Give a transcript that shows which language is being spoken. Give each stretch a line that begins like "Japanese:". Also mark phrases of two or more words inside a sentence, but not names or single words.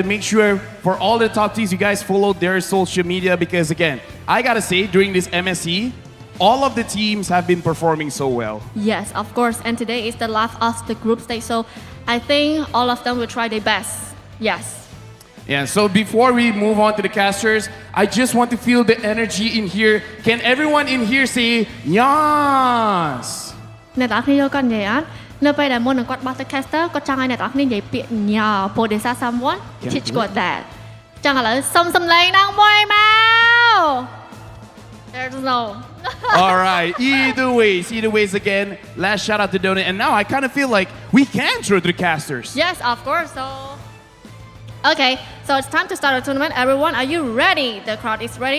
English: Make sure for all the top teams, you guys follow their social media because, again, I gotta say, during this MSC, all of the teams have been performing so well. Yes, of course. And today is the last of the group stage, so I think all of them will try their best. Yes. Yeah, so before we move on to the casters, I just want to feel the energy in here. Can everyone in here say yes?
Khmer: អ្នកទាំងអស់គ្នាយកគាត់និយាយអត់នៅពេលដែលមុននឹងគាត់បោះទៅ caster គាត់ចង់ឲ្យអ្នកទាំងអស់គ្នានិយាយពាក្យញ៉ាព្រោះដោយសារ
English: someone teach
Khmer: គាត់ that ចឹងឥឡូវសុំសម្លេងដល់មួយមក
English: There's no. All right, either ways again, last shout out to Donut. And now I kind of feel like we can throw to the casters. Yes, of course. So, okay, so it's time to start the tournament. Everyone, are you ready? The crowd is ready.